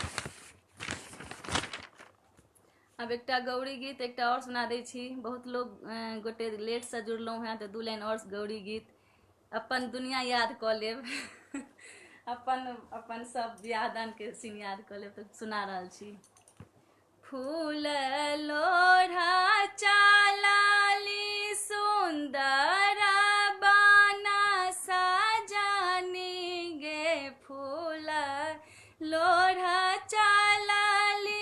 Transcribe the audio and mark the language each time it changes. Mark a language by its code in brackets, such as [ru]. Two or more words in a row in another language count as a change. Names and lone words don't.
[mai] अब एकटा गौरी गीत एकटा और सुना दै छी। बहुत लोग गोटे लेट से जुड़लहुँ हैं तो 2 लाइन और गौरी गीत अपन दुनिया याद कऽ लेब अपन सब बियाह दान के सीन याद कऽ लेब तो सुना रहल छी। फूल लोढ़ा चालाली सुंदर बना सजनी गे फूल लोढ़ा चालाली